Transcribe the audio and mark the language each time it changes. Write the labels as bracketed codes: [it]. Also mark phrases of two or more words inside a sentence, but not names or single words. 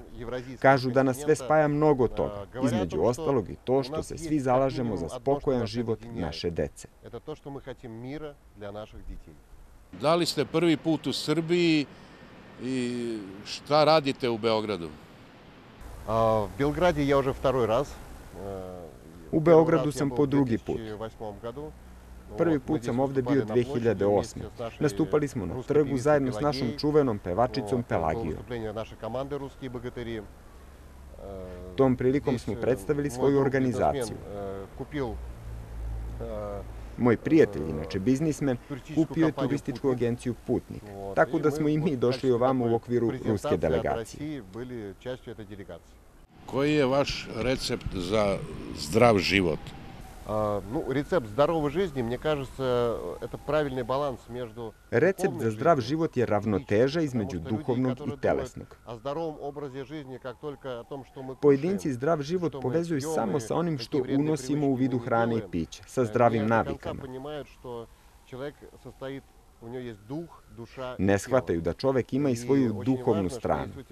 [sr] Kažu da nas sve spaja mnogo toga, između ostalog i to što se svi zalažemo za spokojan život naše dece. Da li ste prvi put u Srbiji i šta radite u Beogradu? [ru] В Белграде я уже второй раз. [sr] U Beogradu sam po drugi put. Prvi put sam ovde bio 2008. Nastupali smo na trgu zajedno s našom čuvenom pevačicom Pelagijom. Tom prilikom smo predstavili svoju organizaciju. Moj prijatelj, inače biznismen, kupio je turističku agenciju Putnik, tako da smo i mi došli ovamo u okviru ruske delegacije. Koji je vaš recept za zdrav život? [ru] Рецепт здоровой жизни, мне кажется, это правильный баланс между... [sr] Recept za zdrav život je ravnoteža između duhovnog i telesnog. Pojedinci zdrav život povezuju samo sa onim što unosimo u vidu hrane i pića, sa zdravim navikama. Ne shvataju da čovek ima i svoju duhovnu stranu.